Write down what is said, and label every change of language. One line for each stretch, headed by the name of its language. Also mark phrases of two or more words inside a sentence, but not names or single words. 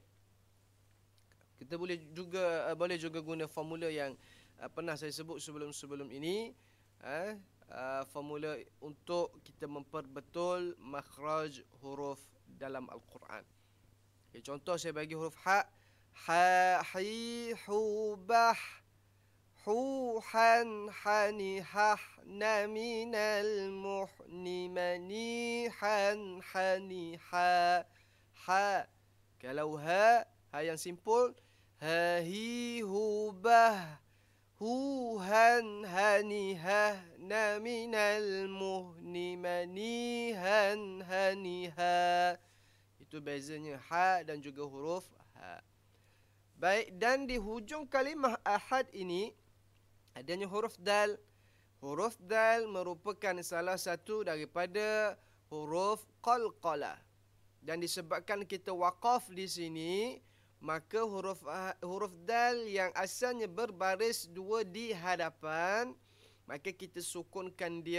Malay: Kita boleh juga guna formula yang pernah saya sebut sebelum ini. Formula untuk kita memperbetul makhraj huruf dalam Al-Quran. Okay, contoh saya bagi huruf ha. Ha, hi, hu, bah. Hu, han, hani, hah, na, minal, muhni, mani, han, hani, ha. Ha. Kalau ha yang simpul. Ha, hi, hu, bah. Hu, han, hani, hah, na, minal, muhni, mani, han, hani, ha. Itu bezanya ha dan juga huruf ha. Baik, dan di hujung kalimah ahad ini adanya huruf dal. Huruf dal merupakan salah satu daripada huruf qalqalah. Dan disebabkan kita waqaf di sini, maka huruf dal yang asalnya berbaris dua di hadapan, maka kita sukunkan dia.